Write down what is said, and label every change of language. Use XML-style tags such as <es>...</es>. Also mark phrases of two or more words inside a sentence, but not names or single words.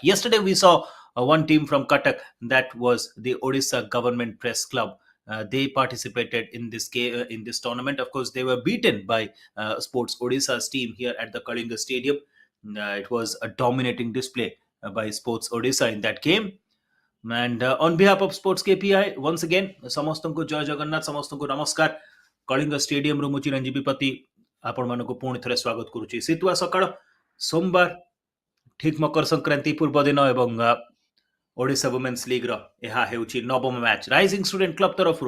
<en>Yesterday, we saw one team from Cuttack, that was the Odisha Government Press Club. They participated in in this tournament. Of course, they were beaten by Sports Odisha's team here at the Kalinga Stadium. It was a dominating display by Sports Odisha in that game. And on behalf of Sports KPI, once again,</en> <or>ସମସ୍ତଙ୍କୁ ଜୟ ଜଗନ୍ନାଥ, ସମସ୍ତଙ୍କୁ ନମସ୍କାର. କଳିଙ୍ଗ ଷ୍ଟାଡିୟମରୁ ମୁଁ ଚିରଞ୍ଜୀବୀ ପତି ଆପଣମାନଙ୍କୁ ପୁଣି ଥରେ ସ୍ୱାଗତ କରୁଛି. ଶୀତୁଆ ସକାଳ, ସୋମବାର, ଠିକ୍ ମକର ସଂକ୍ରାନ୍ତି ପୂର୍ବ ଦିନ ଏବଂ ଓଡ଼ିଶା ୱୁମେନ୍ସ ଲିଗ୍ର ଏହା ହେଉଛି ନବମ ମ୍ୟାଚ୍ ରାଇଜିଂ ଷ୍ଟୁଡେଣ୍ଟ କ୍ଲବ ତରଫରୁ.</or>